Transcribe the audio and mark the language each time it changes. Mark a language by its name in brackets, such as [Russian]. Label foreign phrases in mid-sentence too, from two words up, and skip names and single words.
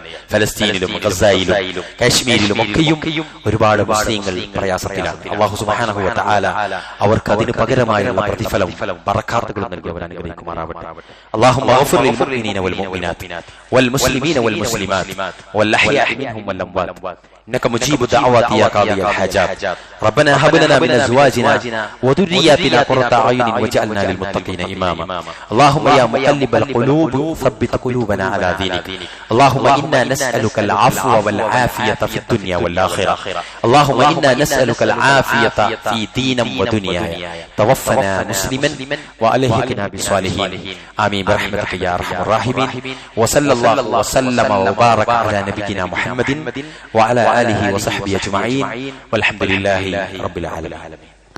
[Malayalam] ഫലസ്തീനിലും ഗസായിലും കാശ്മീരിലും ഒക്കെയും ഒരുപാട് മുസ്ലിങ്ങൾ പ്രയാസത്തിലാണ്. [Arabic] الله سبحانه وتعالى [Malayalam] അവർക്ക് അതിന് പകരമായുള്ള പ്രതിഫലം ബറകാത്തുകളും നൽകി അവർ അനുഗ്രഹിക്കുമാറാവട്ടെ. [Arabic] اللهم اغفر للمؤمنين والمؤمنات والمسلمين والمسلمات والأحياء منهم والأموات إنك مجيب الدعوات يا قاضي الحاجات ربنا هب لنا من أزواجنا وذرياتنا قرة أعين واجعلنا للمتقين إماما اللهم يا مقلب القلوب ثبت قلوبنا على دينك اللهم إنا نسألك العفو والعافية في الدنيا والآخرة اللهم إنا نسألك العافية في دين ودنيا توفنا مسلما وألحقنا بالصالحين آمين برحمتك يا أرحم الراحمين وصلى الله وسلم وبارك على نبينا محمد وعلى آله وصحبه أجمعين والحمد لله رب العالمين.